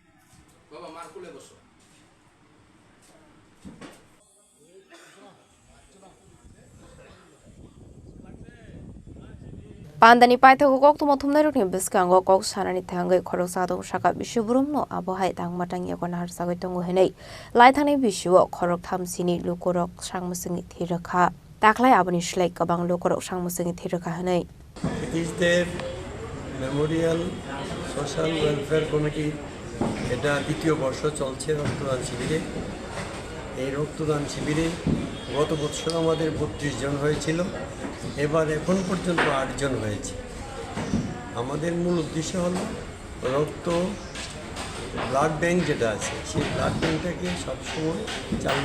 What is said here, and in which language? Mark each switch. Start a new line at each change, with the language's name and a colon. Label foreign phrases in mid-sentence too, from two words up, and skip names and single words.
Kok Borok: Pandani paithago kok tumo thumnai rokni biskango kok sanani thangai khorok sadong saka bishubrum abohai tangmatang yakon har sagoi tongo henei laithani bishuo khorok thamsini lukorok sangmusingi thirakha taklai aboni shlai kabang lukorok sangmusingi thirakha henei
English: It is the Memorial Social Welfare Committee
Bangla: এটা দ্বিতীয় বর্ষ চলছে রক্তদান শিবিরে এই রক্তদান শিবিরে গত বছর আমাদের 32 জন হয়েছিল এবার এখন পর্যন্ত 8 জন হয়েছে আমাদের মূল উদ্দেশ্য হলো রক্ত
English: blood bank
Bangla: যেটা আছে সেই ব্লাড ব্যাংকটাকে সবসময় চালু